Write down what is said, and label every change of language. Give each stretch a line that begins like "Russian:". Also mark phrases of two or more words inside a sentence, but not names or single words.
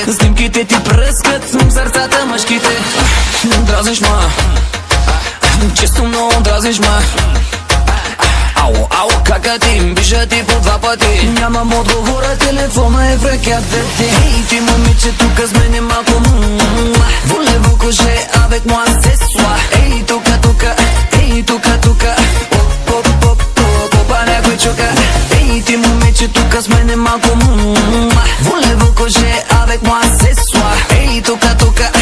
Bulgarian: Снимките ти пръскат в сърцата мъжките. Дразниш ма, често много дразниш ма. Ау, кака ти, биша ти по два пъти. Нямам отговора, телефона е в ръката ти. Ей, ти момиче тук с мене малко
French: Voulez-vous coucher avec moi ce soir?
Bulgarian: Ей, тука Попа някой чука. Ей, ти момиче тук с мене малко
French: Voulez-vous coucher avec moi ce soir?
Bulgarian: Ей, тука